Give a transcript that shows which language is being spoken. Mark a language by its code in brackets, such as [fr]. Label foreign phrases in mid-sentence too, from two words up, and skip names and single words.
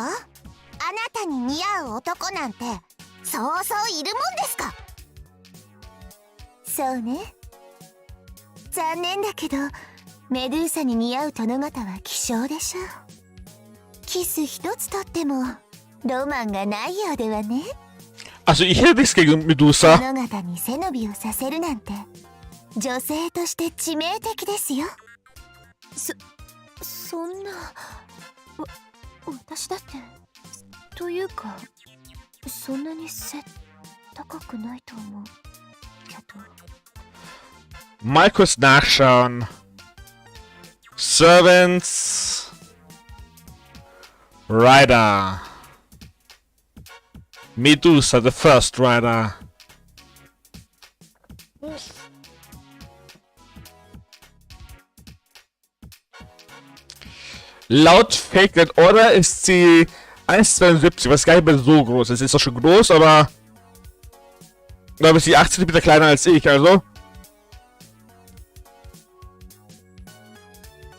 [ja] あなたに似合う男なんてそうそういるもんですか？そうね、残念だけどメドゥーサに似合う殿方は希少でしょう。キス一つとってもロマンがないようではね。 [de] Also ich hätte nichts gegen Medusa. [ja] 殿方に背伸びをさせるなんて女性として致命的ですよ。そんな。私だってというかそんなに背高くないと思うけど。 [de] Mal kurz nachschauen. [en] Servants. Rider. Medusa, the first rider. [de] Laut Fake Net Order ist sie 1,72, was gar nicht mehr so groß ist. Ist doch schon groß, aber... Da ist sie 8 cm kleiner als ich, also...